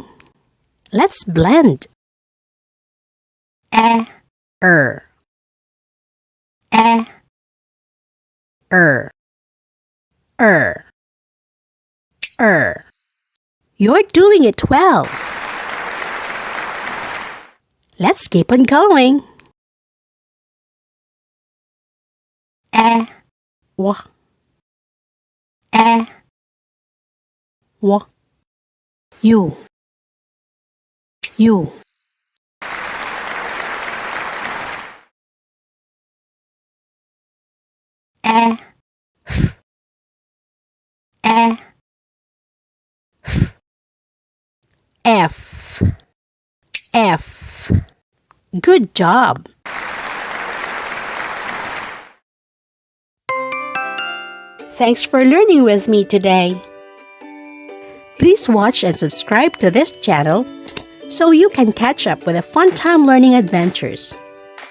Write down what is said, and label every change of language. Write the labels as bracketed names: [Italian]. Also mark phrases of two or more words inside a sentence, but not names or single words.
[English] Let's blend. E, E, You're doing it well. Let's keep on going. E, W, E, W, U, U. E, F, E, F, F. Good job! Thanks for learning with me today. Please watch and subscribe to this channel so you can catch up with the fun time learning adventures.